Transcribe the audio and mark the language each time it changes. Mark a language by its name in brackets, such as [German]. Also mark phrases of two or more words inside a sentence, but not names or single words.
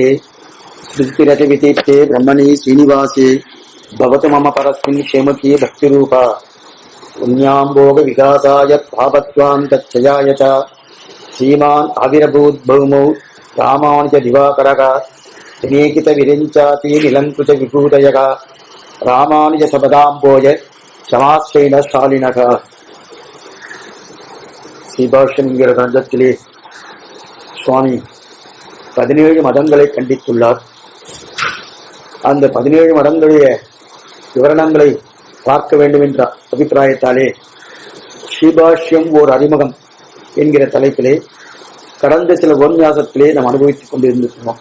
[Sanskrit] सृष्टिरतिवितीप्ते ब्रह्मणि श्रीनिवासे भवतु मम परस्मिन् क्षेमकी भक्तिरूपा पुण्याम्भोग विकासाय भावत्वान्तच्छयाय च श्रीमान् आविर्भूद्भौमौ रामानुज दिवाकरः विनेकित विरिञ्चाति निलङ्कृत विभूतयः रामानुज सबदाम्भोज समाश्रयण शालिनः. [Tamil] ஸ்ரீபாஷ்யம் என்கிற கிரந்தத்திலே சுவாமி 17 மதங்களை கண்டித்துள்ளார். அந்த 17 மதங்களுடைய விவரணங்களை பார்க்க வேண்டும் என்ற அபிப்பிராயத்தாலே ஸ்ரீபாஷ்யம் ஓர் அறிமுகம் என்கிற தலைப்பிலே கடந்த சில உபன்யாசத்திலே நாம் அனுபவித்துக் கொண்டிருந்திருக்கிறோம்.